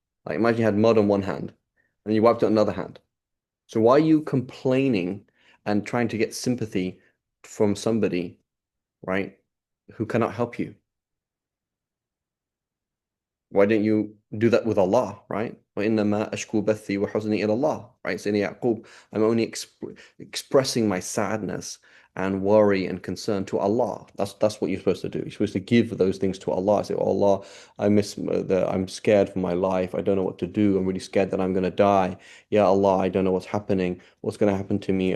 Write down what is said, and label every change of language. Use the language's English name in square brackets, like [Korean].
[English] Like imagine you had mud on one hand and you wiped it on another hand. So why are you complaining and trying to get sympathy from somebody, right, who cannot help you? Why didn't you do that with Allah, right? [Arabic] وَإِنَّمَا أَشْكُو بَثِّي وَحُزْنِي إِلَى اللَّهِ, right? [English] Saying, Yaqub, I'm only expressing my sadness and worry and concern to Allah. That's what you're supposed to do. You're supposed to give those things to Allah. Say, oh, Allah, I'm scared for my life. I don't know what to do. I'm really scared that I'm going to die. Yeah, Allah, I don't know what's happening. What's going to happen to me?